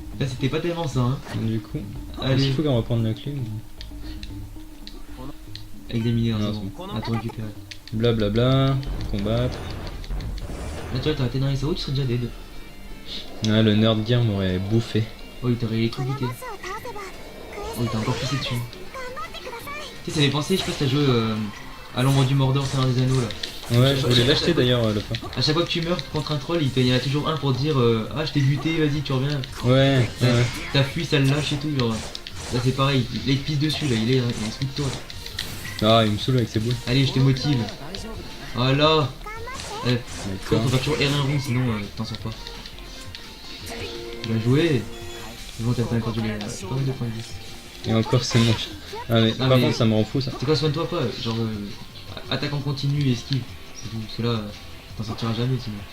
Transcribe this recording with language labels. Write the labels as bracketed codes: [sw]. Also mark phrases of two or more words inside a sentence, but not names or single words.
[fr] là c'était pas tellement ça, hein. Du coup, Allez, il faut qu'on reprenne la clé. avec des milliards, Non, c'est bon, à tout récupérer. Blablabla, combattre. Là tu vois, t'aurais été dans les SAO, tu serais déjà dead. Ouais, le Nerd Gear m'aurait bouffé. Oh, il t'aurait [ja] この [fr] électrocuté. [ja] ボスを倒せばクエスト [fr] Oh, il t'a encore poussé dessus. [ja] 頑張ってください。 [fr] Tu sais, ça fait penser, je sais pas si t'as joué à l'ombre du Mordor, Seigneur des Anneaux là. Ouais, je voulais l'acheter d'ailleurs à la fin. À chaque fois que tu meurs contre un troll, il y en a toujours un pour dire ah, je t'ai buté, vas-y, tu reviens. Ouais, ouais. T'as fui, ça le lâche et tout. Genre. Là, c'est pareil, là, il te pisse dessus, là, il se fout de toi. Ah, il me saoule avec ses boules. Allez, je te motive. Voilà. [ja] 頑張って。 [fr] Faut D'accord. faire toujours R1 rond, sinon t'en sors pas. Bien joué. C'est bon, t'as encore pas mal de points de vie. Et encore, c'est moche. Ah, mais par mais- contre, ça me rend fou ça. C'est quoi, soigne-toi pas, genre attaque en continu et esquive. C'est tout, parce que là, t'en sortiras jamais sinon.